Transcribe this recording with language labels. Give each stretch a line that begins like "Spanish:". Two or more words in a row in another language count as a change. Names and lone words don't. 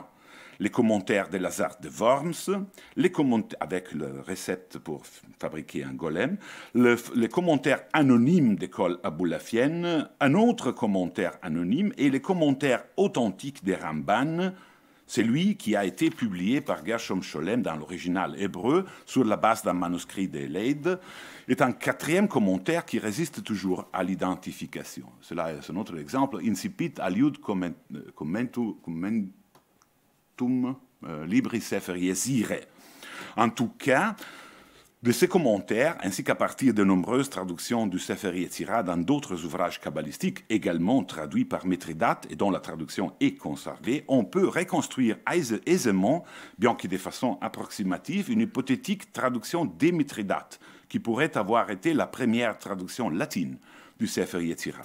French: Les commentaires de Lazare de Worms, avec le recette pour fabriquer un golem, les commentaires anonymes d'école aboulafienne, un autre commentaire anonyme et les commentaires authentiques des Ramban, celui qui a été publié par Gershom Scholem dans l'original hébreu sur la base d'un manuscrit de Leyde, est un 4e commentaire qui résiste toujours à l'identification. Cela est un autre exemple.
Latin: Incipit aliud commentum Libri Sefer Yetzira.
French: En tout cas, de ces commentaires, ainsi qu'à partir de nombreuses traductions du Sefer Yetzira dans d'autres ouvrages kabbalistiques, également traduits par Mithridate et dont la traduction est conservée, on peut reconstruire aisément, bien que de façon approximative, une hypothétique traduction de Mithridate, qui pourrait avoir été la première traduction latine du Sefer Yetzira.